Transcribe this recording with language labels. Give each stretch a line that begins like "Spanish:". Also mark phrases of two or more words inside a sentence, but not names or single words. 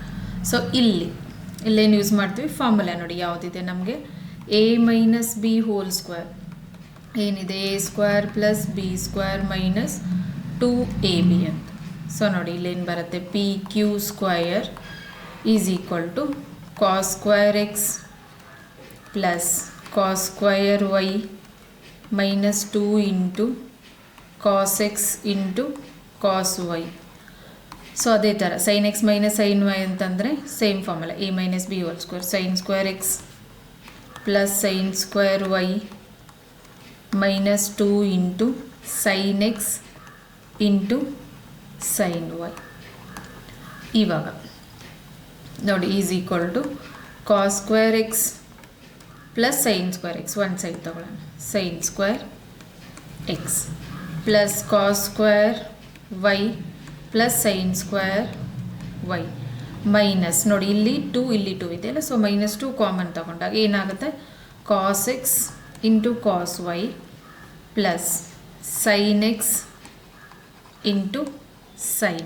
Kannada: ಸೊ ಇಲ್ಲೇನು ಯೂಸ್ ಮಾಡ್ತೀವಿ, ಫಾರ್ಮುಲಾ ನೋಡಿ ಯಾವುದಿದೆ ನಮಗೆ,
English: a minus b whole square
Kannada: ಏನಿದೆ,
English: a square plus b square minus 2ab
Kannada: ಅಂತ.
English: ಸೊ
Kannada: ನೋಡಿ, ಇಲ್ಲೇನು ಬರುತ್ತೆ,
English: p q square is equal to cos square x plus cos square y minus 2 into cos x into cos y. ಸೊ
Kannada: ಅದೇ ಥರ
English: sin x minus sin y ಅಂತಂದರೆ same formula a minus b whole square sin square x plus sin square y minus 2 into sin x into sin y.
Kannada: ಇವಾಗ ನೋಡಿ
English: is equal to cos square x plus sin square x
Kannada: ಒಂದು ಸೈಡ್ ತಗೊಳ್ಳೋಣ
English: sin square x plus cos square y plus sine square y minus
Kannada: ನೋಡಿ ಇಲ್ಲಿ 2 ಇಲ್ಲಿ 2 ಇದೆಯಲ್ಲ,
English: so minus 2 common
Kannada: ತಗೊಂಡಾಗ ಏನಾಗುತ್ತೆ
English: cos x into cos y plus sine x into sine.